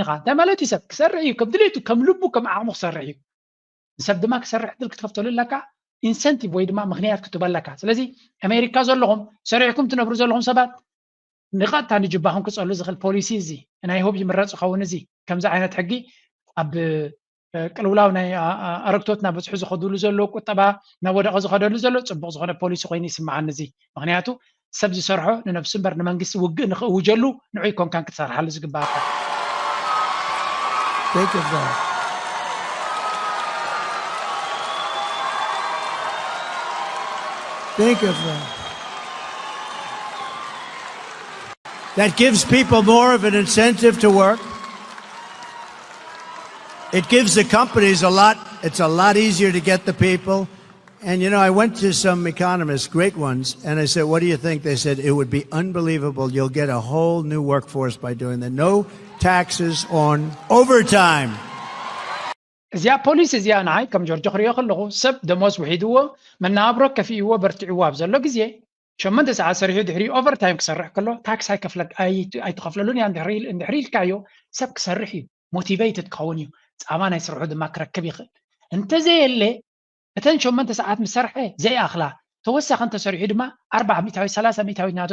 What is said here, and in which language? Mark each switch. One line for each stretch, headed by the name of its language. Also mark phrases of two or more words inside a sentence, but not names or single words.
Tigrinya: ኢኻ እንታይ ማለት እዩ ሰብ ክሰርሕ እዩ ከም ድሌቱ ከም ልቡ ከም ዓቕሙ ክሰርሕ እዩ ንሰብ ድማ ክሰርሕ ድል ክትከፍተሉ ኣለካ ኢንሰንቲቭ ወይ ድማ ምክንያት ክትበለካ ስለዚ ኣሜሪካ ዘለኹም ሰሪሕኩም ትነብሩ ዘለኹም ሰባት ንቐጥታ ንጅባኹም ክፀሉ ዝኽእል ፖሊሲ እዚ ናይ ሆብ ይምረፅ ይኸውን እዚ ከምዚ ዓይነት ሕጊ ኣብ ቅልውላው ናይ ኣረግቶት ናብ በፅሑ ዝኸድሉ ዘሎ ቁጠባ ናብ ወደቐ ዝኸደሉ ዘሎ ፅቡቕ ዝኾነ ፖሊሲ ኮይኑ ይስምዓኒ እዚ ምክንያቱ ሰብ ዝሰርሖ ንነፍሱ እምበር ንመንግስቲ ውግእ ንኽእውጀሉ ንዑይ ኮንካን ክትሰርሓሉ ዝግባእካ
English: Think of that. Think of that. That gives people more of an incentive to work. It gives the companies it's a lot easier to get the people. And you know, I went to some economists, great ones, and I said, what do you think? They said, it would be unbelievable. You'll get a whole new workforce by doing that. No taxes on overtime.
Tigrinya: እዚኣ ፖሊስ እዚኣ ንዓይ ከም ጆርጅ ክሪኦ ከለኹ ሰብ ደሞዝ ውሒድዎ መናብሮ ከፊእዎ በርቲዕዎ ኣብ ዘሎ ግዜ 8 ሰዓት ሰሪሑ ድሕሪ ኦቨርታይም ክሰርሕ ከሎ ታክስ ኣይትኸፍለሉን እያ እንድሕሪ ኢልካዮ ሰብ ክሰርሕ እዩ ሞቲቬትድ ክኸውን እዩ ፃማ ናይ ስርሑ ድማ ክረክብ ይኽእል እንተዘየለ እተን 8 ሰዓት ምስ ሰርሐ ዘይኣኽላ ተወሳኺ እንተሰሪሑ ድማ 40 ሚእታዊ 30 ሚእታዊ ናቱ